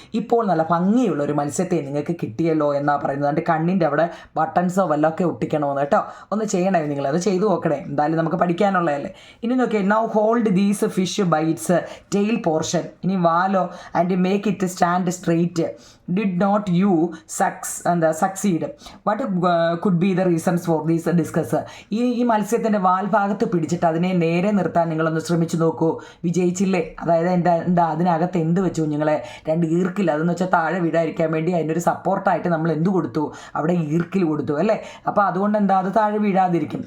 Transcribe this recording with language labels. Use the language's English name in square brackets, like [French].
[Malayalam] ഇപ്പോൾ നല്ല ഭംഗിയുള്ള ഒരു മത്സ്യത്തെ നിങ്ങൾക്ക് കിട്ടിയല്ലോ എന്നാണ് പറയുന്നത്. അതിൻ്റെ കണ്ണിൻ്റെ അവിടെ ബട്ടൺസോ വല്ലതൊക്കെ ഒട്ടിക്കണമെന്ന് കേട്ടോ. ഒന്ന് ചെയ്യണേ നിങ്ങൾ, അത് ചെയ്തു നോക്കണേ. എന്തായാലും നമുക്ക് പഠിക്കാനുള്ളതല്ലേ. ഇനി നോക്കിയേ, [English] Now hold these fish by its tail portion. [Malayalam] ഇനി വാലോ [English] And make it stand straight. Did not you succeed? What could be the reasons for this? Discuss. [Malayalam] ഈ മത്സ്യത്തിൻ്റെ വാൽഭാഗത്ത് പിടിച്ചിട്ട് അതിനെ നേരെ നിർത്താൻ നിങ്ങളൊന്ന് ശ്രമിച്ചു നോക്കൂ. വിജയിച്ചില്ലേ? അതായത് എന്താ അതിനകത്ത് എന്ത് വെച്ചു കുഞ്ഞുങ്ങളെ? 2 ഈർക്കിൽ, അതെന്ന് വെച്ചാൽ താഴെ വീഴാതിരിക്കാൻ വേണ്ടി അതിനൊരു സപ്പോർട്ടായിട്ട് നമ്മൾ എന്ത് കൊടുത്തു? അവിടെ ഈർക്കിൽ കൊടുത്തു അല്ലേ? അപ്പോൾ അതുകൊണ്ട് എന്താ അത് താഴെ വീഴാതിരിക്കും.